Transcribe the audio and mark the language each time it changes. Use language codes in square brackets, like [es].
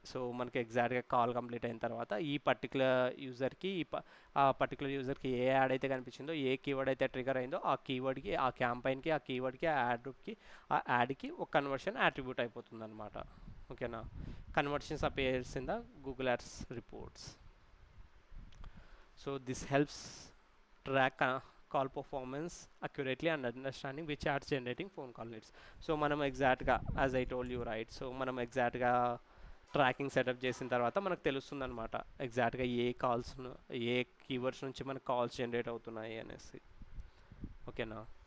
[te] So మనకి ఎగ్జాక్ట్గా call complete అయిన తర్వాత ఈ పర్టికులర్ యూజర్కి ఆ పర్టికులర్ యూజర్కి ఏ యాడ్ అయితే కనిపించిందో, ఏ కీవర్డ్ అయితే ట్రిగర్ అయిందో ఆ కీవర్డ్కి, ఆ క్యాంపైన్కి, ఆ కీవర్డ్కి, ఆ యాడ్కి ఒక కన్వర్షన్ అట్రిబ్యూట్ అయిపోతుంది అనమాట. ఓకేనా. [en] Conversions appears in the Google ads reports. So this helps track call performance accurately and understanding which ads generating phone call leads. [te] So మనం ఎగ్జాక్ట్గా [en] as I told you right, [te] so మనం ఎగ్జాక్ట్గా tracking setup చేసిన తర్వాత మనకు తెలుస్తుంది అనమాట ఎగ్జాక్ట్గా ఏ కాల్స్, ఏ కీవర్డ్స్ నుంచి మనకు కాల్స్ జనరేట్ అవుతున్నాయి అనేసి. ఓకేనా.